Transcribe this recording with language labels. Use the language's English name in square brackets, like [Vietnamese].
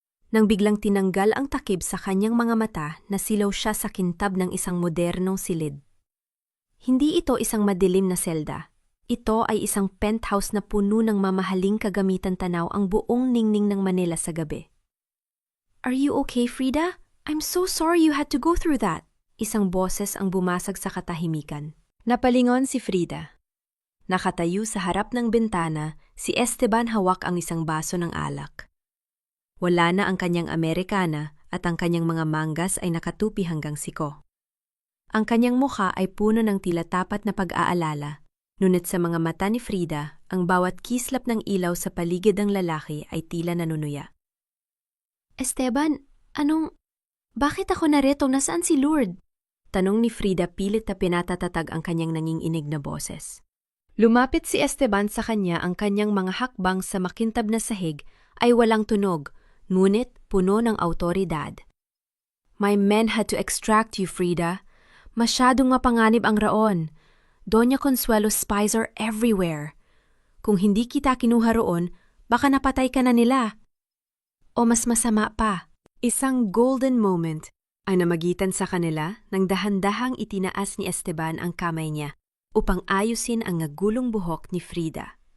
[Filipino] Nang biglang tinanggal ang takip sa kanyang mga mata, nasilaw siya sa kintab ng isang modernong silid. Hindi ito isang madilim na selda. Ito ay isang penthouse na puno ng mamahaling kagamitan. Tanaw ang buong ningning ng Manila sa gabi. [English] Are you okay, Frida? I'm so sorry you had to go through that. [Filipino] Isang boses ang bumasag sa katahimikan. Napalingon si Frida. Nakatayo sa harap ng bintana, si Esteban hawak ang isang baso ng alak. Wala na ang kanyang Amerikana at ang kanyang mga manggas ay nakatupi hanggang siko. Ang kanyang mukha ay puno ng tila tapat na pag-aalala, ngunit sa mga mata ni Frida, ang bawat kislap ng ilaw sa paligid ng lalaki ay tila nanunuya. Esteban, bakit ako narito? Nasaan si Lourdes? Tanong ni Frida pilit na pinatatatag ang kanyang nanginginig na boses. Lumapit si Esteban sa kanya. Ang kanyang mga hakbang sa makintab na sahig ay walang tunog, ngunit puno ng awtoridad. [English] My men had to extract you, Frida. [Filipino] Masyadong mapanganib ang raon. [English] Doña Consuelo's spies are everywhere. [Filipino] Kung hindi kita kinuha roon, baka napatay ka na nila. O mas masama pa, isang golden moment ang namagitan sa kanila nang dahan-dahang itinaas ni Esteban ang kamay niya upang ayusin ang nagulong buhok ni Frida.